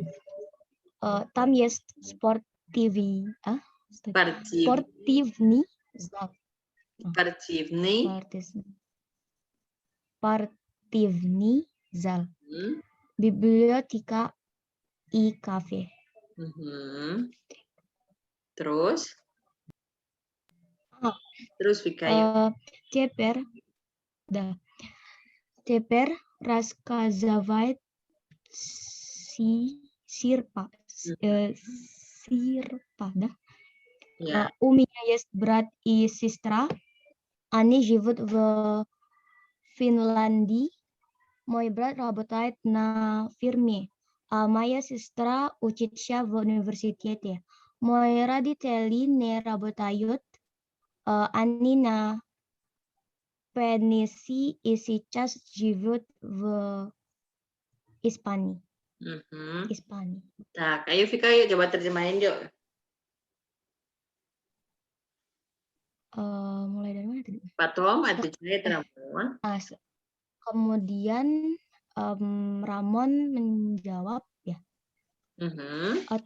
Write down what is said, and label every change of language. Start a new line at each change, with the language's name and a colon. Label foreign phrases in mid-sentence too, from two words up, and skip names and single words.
Russian: Там есть спортивный зал. Спортивный зал. Библиотека и кафе.
Indonesian: Terus? Terus Vika,
Russian: Теперь, да. Теперь рассказывает Сирпа. Сирпа, да?
Indonesian: ya.
Russian: У меня есть брат и сестра. Они живут в Финляндии. Мой брат работает на фирме, а моя сестра учится в университете. Мои родители не работают. Они на пенсии и сейчас живут в Испании. Mhm. Испании.
Indonesian: Tak, ayo Vika, yuk coba terjemahin yuk. Mulai dari mana tadi?
Russian: Patom, отвечает Ramon.
Indonesian: Kemudian Ramon menjawab ya. Mhm.